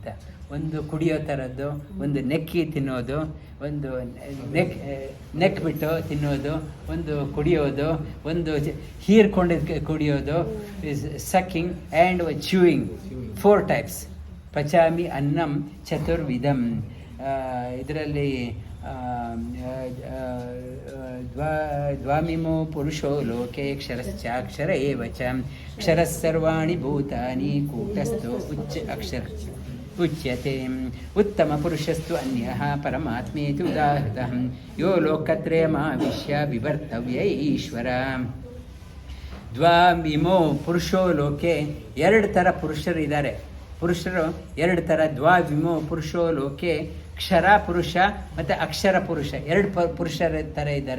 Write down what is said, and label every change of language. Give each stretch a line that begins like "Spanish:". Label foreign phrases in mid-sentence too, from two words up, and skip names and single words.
Kannada: ಒಂದು ಕುಡಿಯೋ ಥರದ್ದು, ಒಂದು ನೆಕ್ಕಿ ತಿನ್ನೋದು, ಒಂದು ನೆಕ್ ಬಿಟ್ಟು ತಿನ್ನೋದು, ಒಂದು ಕುಡಿಯೋದು, ಒಂದು ಹೀರ್ಕೊಂಡು ಕುಡಿಯೋದು,
English: sucking and chewing.
Sanskrit: 4 ಟೈಪ್ಸ್. ಪಚಾಮಿ ಅನ್ನಂ ಚತುರ್ವಿಧಂ. ಇದರಲ್ಲಿ ದ್ವಾಮಿಮೋ ಪುರುಷೋ ಲೋಕೆ ಕ್ಷರಶ್ಚಾಕ್ಷರ ಏವ ಚ ಕ್ಷರಃ ಸರ್ವಾಣಿ ಭೂತಾನಿ ಕೂಟಸ್ಥೋ ಅಕ್ಷರ ಉಚ್ಯತೆ. ಉತ್ತಮ ಪುರುಷಸ್ತು ಅನ್ಯಃ ಪರಮಾತ್ಮೇತಿ ಉದಾಹೃತಃ ಯೋ ಲೋಕತ್ರಯಮಾವಿಶ್ಯ ವಿವರ್ತವ್ಯ ಈಶ್ವರ. ದ್ವಾಮಿಮೋ ಪುರುಷೋ ಲೋಕೆ,
Kannada: 2 ಥರ ಪುರುಷರಿದ್ದಾರೆ. ಪುರುಷರು 2 ಥರ.
Sanskrit: ದ್ವಾವಿಮೋ ಪುರುಷೋ ಲೋಕೆ,
Kannada: ಕ್ಷರ ಪುರುಷ ಮತ್ತು ಅಕ್ಷರ ಪುರುಷ, 2 ಪುರುಷರ ಥರ ಇದ್ದಾರೆ.